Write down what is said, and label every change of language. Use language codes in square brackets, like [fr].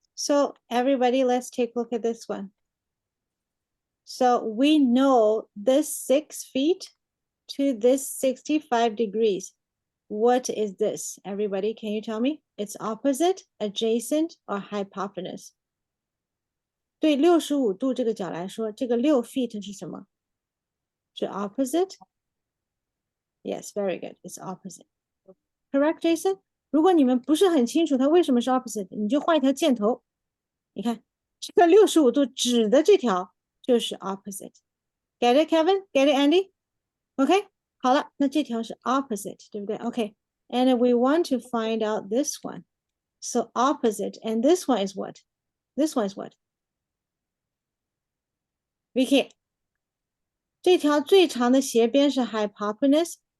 [en] So everybody, let's take a look at this one. So we know this 6 feet to this 65 degrees. What is this? Everybody, can you tell me? It's opposite, adjacent, or hypotenuse? [zh] 对65度这个角来说，这个6 feet 是什么？ [en] 是 opposite? Yes, very good. It's opposite. Correct, Jason? [zh] 如果你们不是很清楚它为什么是 opposite，你就画一条箭头。你看，这个65度指的这条就是 opposite。 [en] Get it, Kevin? Get it, Andy? OK， [zh] 好了，那这条是 opposite，对不对 [en] ？OK，and we want to find out this one. So opposite, and this one is what? This one is what? [zh] Vicky， 这条最长的斜边是 hypotenuse.